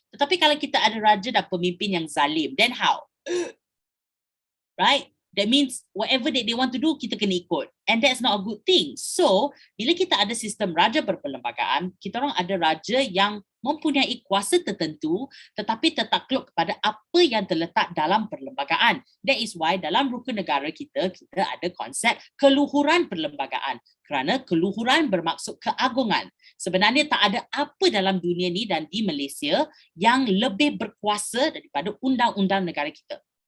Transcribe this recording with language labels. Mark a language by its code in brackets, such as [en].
[ms] Tetapi kalau kita ada raja dan pemimpin yang zalim, [en] then how? Right? That means whatever that they want to do, [ms] kita kena ikut. [en] And that's not a good thing. [ms] So, bila kita ada sistem raja berperlembagaan, kita orang ada raja yang mempunyai kuasa tertentu tetapi tertakluk kepada apa yang terletak dalam perlembagaan. [en] That is why [ms] dalam rukun negara kita ada konsep keluhuran perlembagaan. Kerana keluhuran bermaksud keagungan. Sebenarnya tak ada apa dalam dunia ni dan di Malaysia yang lebih berkuasa daripada undang-undang negara kita.